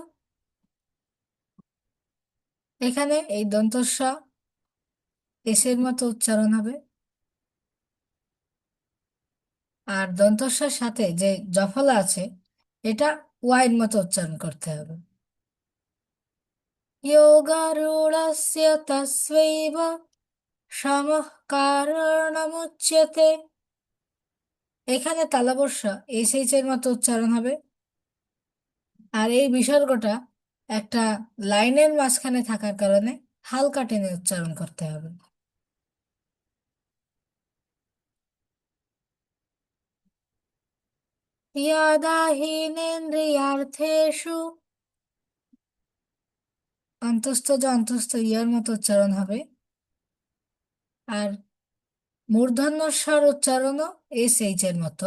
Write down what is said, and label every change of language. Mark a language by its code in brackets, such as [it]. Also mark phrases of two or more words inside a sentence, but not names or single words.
[bn] এখানে এই দন্তস্ব এসের মতো উচ্চারণ হবে, আর দন্তস্বর সাথে যে জফলা আছে, এটা ওয়াইয়ের মতো উচ্চারণ করতে হবে। [sa] योगारूढस्य तस्वैव शमः কারণমুচ্যতে। [bn] এখানে তালবস্যা এসএইচ এর মতো উচ্চারণ হবে, আর এই বিসর্গটা একটা লাইনের মাঝখানে থাকার কারণে হালকা টেনে উচ্চারণ করতে হবে। [sa] ইয়াদা হীনেন্দ্রিয়ার্থেষু, [bn] অন্তস্থ যে অন্তস্থ ইয়ার মতো উচ্চারণ হবে, আর মূর্ধন্য স্বর উচ্চারণও এসএইচ এর মতো।